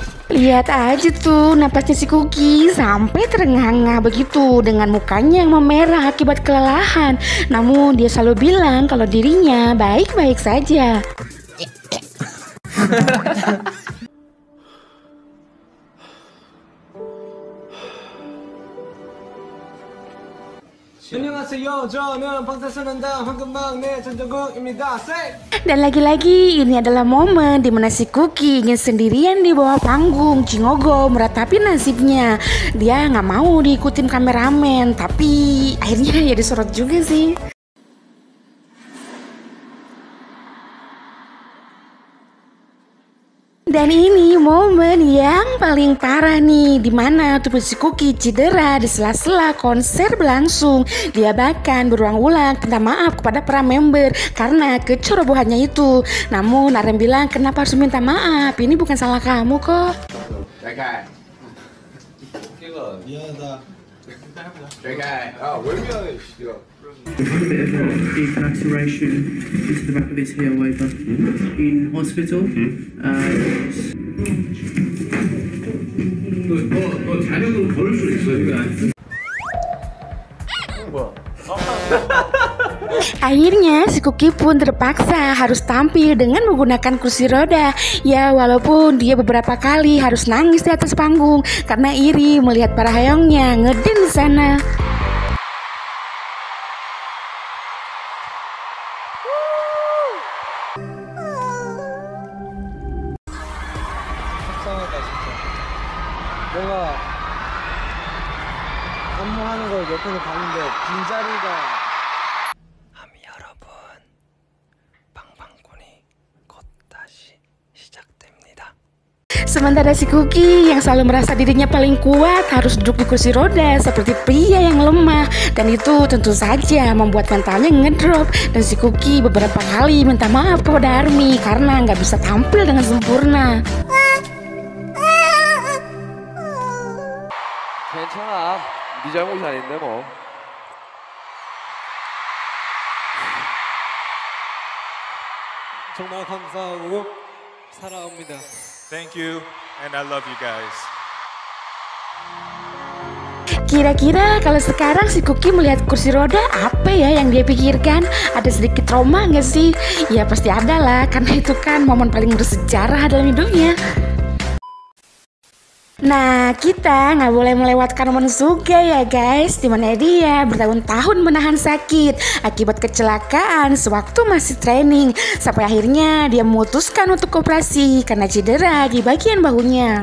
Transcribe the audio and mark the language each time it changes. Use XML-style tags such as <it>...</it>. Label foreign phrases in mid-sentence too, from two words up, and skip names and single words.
<id>Lihat aja tuh napasnya si Kuki sampai terengah-engah begitu dengan mukanya yang memerah akibat kelelahan. Namun dia selalu bilang kalau dirinya baik-baik saja.</id> <ko>안녕하세요. 저는 방탄소년단 황금막내 전정국입니다.</ko> <id>Dan lagi-lagi ini adalah momen dimana si Kuki ingin sendirian di bawah panggung Jingogo meratapi nasibnya. Dia nggak mau diikutin kameramen, tapi akhirnya ya disorot juga sih. Dan ini momen yang paling parah nih, dimana tubuh si Kuki cedera di sela-sela konser berlangsung. Dia bahkan berulang-ulang minta maaf kepada para member karena kecerobohannya itu. Namun RM bilang, kenapa harus minta maaf? Ini bukan salah kamu kok.</id> <ko>미안하다. 왜 미안해?</ko> <en>We've had a bit of a deep laceration into the back of his heel over in hospital.</en> <ko>자력으로 걸을 수 있어, 이거.</ko> <id>Akhirnya si Kuki pun terpaksa harus tampil dengan menggunakan kursi roda. Ya walaupun dia beberapa kali harus nangis di atas panggung karena iri melihat para hayongnya ngeden di sana.</id> <ko>속상하다 진짜. 뭔가 안무하는 걸 옆에서 봤는데 빈자리가. 여러분, 방방꾼이 곧 다시 시작됩니다.</ko> <id>Sementara si Kuki yang selalu merasa dirinya paling kuat harus duduk di kursi roda seperti pria yang lemah. Dan itu tentu saja membuat mentalnya ngedrop. Dan si Kuki beberapa kali minta maaf kepada ARMY karena nggak bisa tampil dengan sempurna.</id> <ko>괜찮아. 네 잘못이 아닌데 뭐. 정말 감사하고 사랑합니다.</ko> <en>Thank you, and I love you guys.</en> <id>Kira-kira kalau sekarang si Kuki melihat kursi roda, apa ya yang dia pikirkan? Ada sedikit trauma nggak sih? Ya pasti ada lah, karena itu kan momen paling bersejarah dalam hidupnya. Nah, kita nggak boleh melewatkan momen Suga ya guys, dimana dia bertahun-tahun menahan sakit akibat kecelakaan sewaktu masih training, sampai akhirnya dia memutuskan untuk operasi karena cedera di bagian bahunya.</id>